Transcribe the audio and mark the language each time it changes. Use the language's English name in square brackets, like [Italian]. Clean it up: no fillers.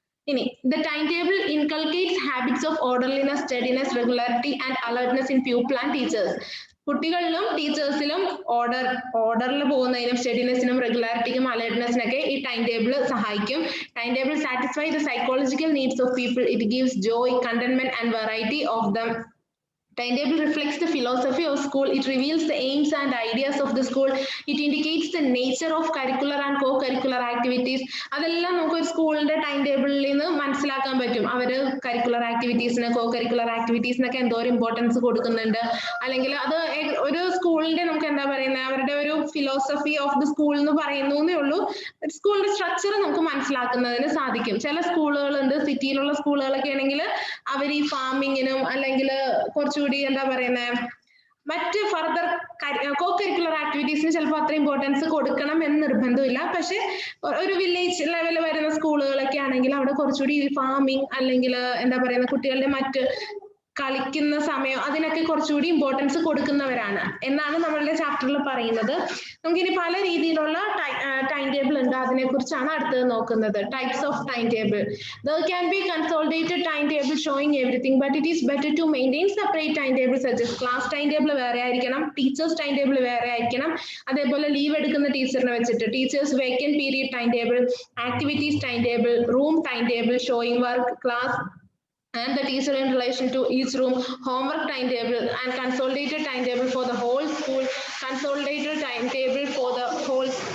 [English] ഇനി the timetable inculcates habits of orderliness, steadiness, regularity and alertness in pupil and teachers. [Malayalam] കുട്ടികളിലും ടീച്ചേഴ്സിലും ഓർഡറിൽ പോകുന്നതിനും സ്റ്റഡിനെസ്സിനും റെഗുലാരിറ്റിക്കും അലേർട്ട്നെസ്സിനൊക്കെ ഈ ടൈം ടേബിൾ സഹായിക്കും. [English] Time table satisfy the psychological needs of people. It gives joy, contentment and variety of them. Timetable reflects the philosophy of school. It reveals the aims and ideas of the school. It indicates the nature of curricular and co-curricular activities. [Malayalam] അതെല്ലാം നമുക്ക് ഒരു സ്കൂളിന്റെ time ടേബിളിൽ നിന്ന് മനസ്സിലാക്കാൻ പറ്റും. അവര് curricular ആക്ടിവിറ്റീസിന് കോ-കരിക്കുലർ ആക്ടിവിറ്റീസിനൊക്കെ എന്തോരം ഇമ്പോർട്ടൻസ് കൊടുക്കുന്നുണ്ട്. അല്ലെങ്കിൽ അത് ഒരു സ്കൂളിന്റെ നമുക്ക് എന്താ പറയുന്നത് അവരുടെ ഒരു ഫിലോസഫി ഓഫ് ദി സ്കൂൾ എന്ന് പറയുന്നേ ഉള്ളൂ. സ്കൂളിന്റെ സ്ട്രക്ചർ നമുക്ക് മനസ്സിലാക്കുന്നതിന് സാധിക്കും. ചില സ്കൂളുകളുണ്ട്, സിറ്റിയിലുള്ള സ്കൂളുകളൊക്കെ ആണെങ്കിൽ അവർ ഈ ഫാമിങ്ങിനും അല്ലെങ്കിൽ കുറച്ചുകൂടി എന്താ പറയുന്നത് മറ്റ് ഫർദർ കോ-കരിക്കുലർ ആക്ടിവിറ്റീസിന് ചിലപ്പോൾ അത്ര ഇമ്പോർട്ടൻസ് കൊടുക്കണം എന്ന് നിർബന്ധമില്ല. പക്ഷെ ഒരു വില്ലേജ് ലെവലിൽ വരുന്ന സ്കൂളുകളൊക്കെ ആണെങ്കിൽ അവിടെ കുറച്ചുകൂടി ഫാമിംഗ് അല്ലെങ്കിൽ എന്താ പറയുന്ന കുട്ടികളുടെ മറ്റ് കളിക്കുന്ന സമയം അതിനൊക്കെ കുറച്ചുകൂടി ഇമ്പോർട്ടൻസ് കൊടുക്കുന്നവരാണ് എന്നാണ് നമ്മളുടെ ചാപ്റ്ററിൽ പറയുന്നത്. നമുക്കിനി പല രീതിയിലുള്ള ടൈം ടേബിൾ ഉണ്ട്, അതിനെ കുറിച്ചാണ് അടുത്തത് നോക്കുന്നത്. [English] Types of time table. There can be consolidated timetable showing everything, but it is better to maintain separate timetable such as class timetable [Malayalam] വേറെ ആയിരിക്കണം, ടീച്ചേഴ്സ് ടൈം ടേബിൾ വേറെ ആയിരിക്കണം. അതേപോലെ ലീവ് എടുക്കുന്ന ടീച്ചറിനെ വെച്ചിട്ട് [English] Teachers vacant period time table, activities time table, room time table showing work, class and the teacher in relation to each room, homework timetable and consolidated timetable for the whole school, consolidated timetable for the whole.